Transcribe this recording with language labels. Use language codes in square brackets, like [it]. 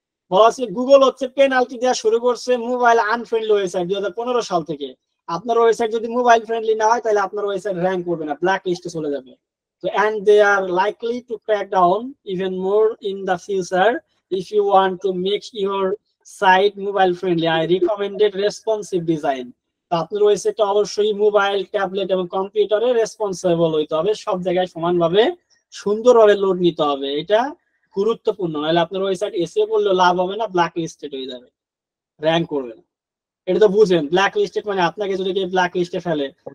[bn] বলা হচ্ছে গুগল হচ্ছে পেনাল্টি দেওয়া শুরু করছে মোবাইল আনফ্রেন্ডলি ওয়েবসাইট 2015 সাল থেকে। আপনার ওয়েবসাইট যদি মোবাইল ফ্রেন্ডলি না হয় তাহলে আপনার ওয়েবসাইট র্যাঙ্ক করবে না, ব্ল্যাক লিস্টে চলে যাবে। [en] So and they are likely to crack down even more in the future. If you want to make your site mobile friendly, I recommended responsive design. [bn] আপনার ওয়েবসাইটটা অবশ্যই মোবাইল, ট্যাবলেট এবং কম্পিউটারে রেসপন্সিবল হইতে হবে, সব জায়গায় সমানভাবে সুন্দরভাবে লোড নিতে হবে। এটা গুরুত্বপূর্ণ, নাহলে আপনার ওয়েবসাইট এসে বললেও লাভ হবে না, ব্ল্যাক লিস্টেড হয়ে যাবে, র্যাঙ্ক করবে না। এটা তো বুঝেন, ব্ল্যাক লিস্টেড মানে আপনাকে যদি কেউ ব্ল্যাক লিস্টে ফেলে,